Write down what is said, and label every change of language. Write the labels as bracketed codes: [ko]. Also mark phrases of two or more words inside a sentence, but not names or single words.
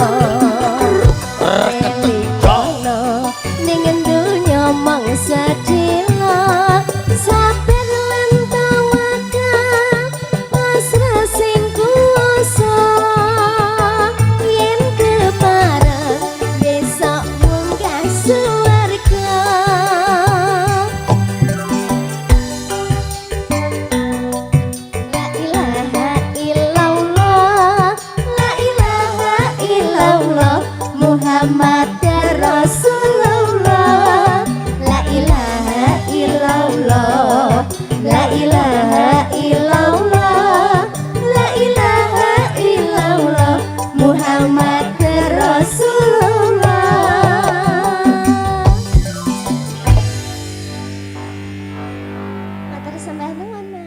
[jv] elikono ning donya mangsa delok sabar lan tawakal pasrah sing kuwasa yen kepareng besok munggah swarga. [ar] لا إله إلا الله، لا إله إلا الله محمد رسول الله. لا إله إلا الله، لا إله إلا الله، لا إله إلا الله محمد رسول الله. [jv] Matur sembah nuwun.